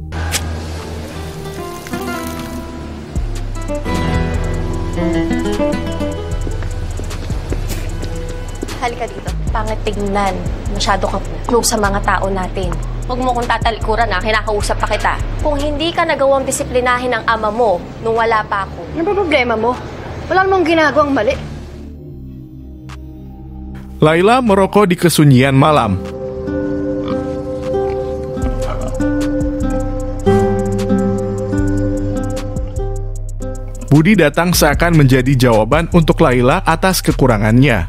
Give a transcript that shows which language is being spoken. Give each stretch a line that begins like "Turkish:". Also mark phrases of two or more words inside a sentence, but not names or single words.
Filipino: Halika dito. Pangit tignan. Masyado kang close sa mga tao natin. Huwag mo kong tatalikuran na, kinakausap pa kita. Kung hindi ka nagawang disiplinahin ng ama mo nung wala pa ako. Ano ba problema mo? Wala namang ginagawang mali.
Indonesian: Laila merokok di kesunyian malam. Budi datang seakan menjadi jawaban untuk Laila atas kekurangannya.